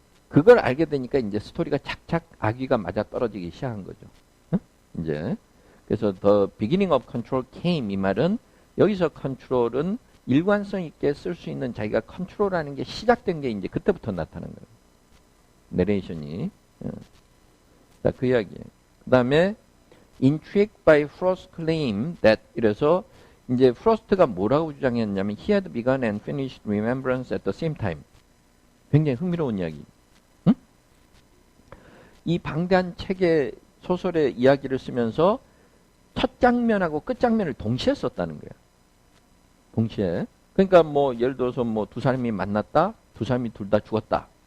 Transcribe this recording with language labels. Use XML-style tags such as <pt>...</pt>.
<ko>그걸 알게 되니까 이제 스토리가 착착 아귀가 맞아 떨어지기 시작한 거죠. 응? 이제 그래서</ko> <en>the beginning of control came</en> <ko>이 말은 여기서 컨트롤은 일관성 있게 쓸 수 있는 자기가 컨트롤하는 게 시작된 게 이제 그때부터 나타난 거예요. 내레이션이. 자, 그 이야기예요. 그 다음에</ko> <en>intrigued by Frost's claim that</en> <ko>이래서 이제 프로스트가 뭐라고 주장했냐면</ko> <en>he had begun and finished remembrance at the same time.</en> <ko>굉장히 흥미로운 이야기. 응? 이 방대한 책의 소설의 이야기를 쓰면서 첫 장면하고 끝 장면을 동시에 썼다는 거예요. 동시에. 그러니까 뭐 예를 들어서 뭐 두 사람이 만났다, 두 사람이 둘 다 죽었다.</ko>